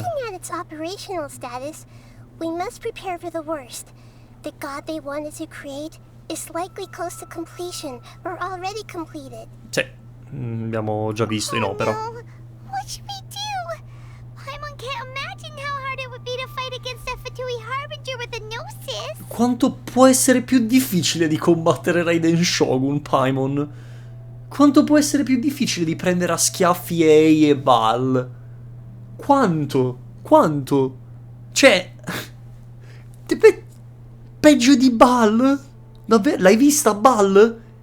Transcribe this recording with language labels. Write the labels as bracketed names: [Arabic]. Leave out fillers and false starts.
[English] Looking at its operational status, we must prepare for the worst. The god they wanted to create is likely close to completion or already completed. [Italian] Sì, abbiamo già visto in opera. [English] No. What should we do? Paimon can't imagine how hard it would be to fight against a Fatui Harbinger with a Gnosis. [Italian] Quanto può essere più difficile di combattere Raiden Shogun, Paimon? Quanto può essere più difficile di prendere a schiaffi Ei e Val? Quanto? Quanto? Cioè... peggio di Bal? Davvero? L'hai vista Bal?